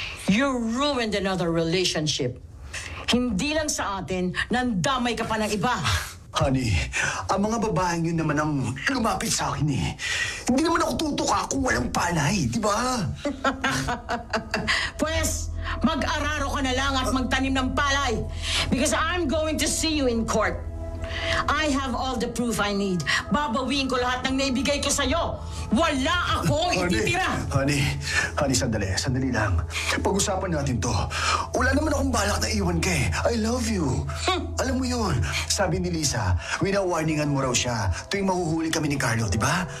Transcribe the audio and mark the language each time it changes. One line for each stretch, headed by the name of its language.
English: You ruined another relationship.
Filipino: Hindi lang sa atin, nandamay ka pa ng iba. Honey, ang mga babaeng yun naman ang lumapit sa akin eh. Hindi naman ako tutuka kung walang panay, di ba? Pwes, mag-araro ka na lang at magtanim ng palay.
English: Because I'm going to see you in court. I have all the proof I need.
Filipino: Babawiin ko lahat ng naibigay ko sa'yo. Wala akong ititira! Honey, sandali lang. Pag-usapan natin to. Wala naman akong balak na iwan ka eh.
English: I love you.
Filipino: Alam mo yun, sabi ni Lisa, winawarningan mo raw siya tuwing mahuhuli kami ni Carlo, di ba?